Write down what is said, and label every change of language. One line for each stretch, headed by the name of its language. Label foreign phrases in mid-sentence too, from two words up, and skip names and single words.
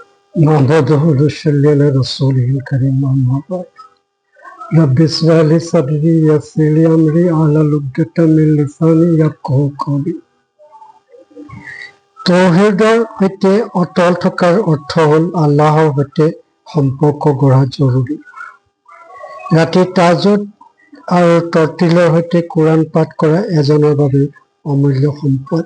Arabic: نحمده ونصلي على رسوله الكريم أما بعد رب اشرح لي صدري ويسر لي أمري واحلل عقدة من لساني يفقهوا قولي.
Assamese: তৌহিদৰ সৈতে অটল থকাৰ অৰ্থ হ'ল আল্লাহৰ সৈতে সম্পৰ্ক গঢ়া জৰুৰী। ৰাতি তাহাজ্জুদ আৰু তৰ্তিলৰ সৈতে কোৰাণ পাঠ কৰা এজনৰ বাবে অমূল্য সম্পদ।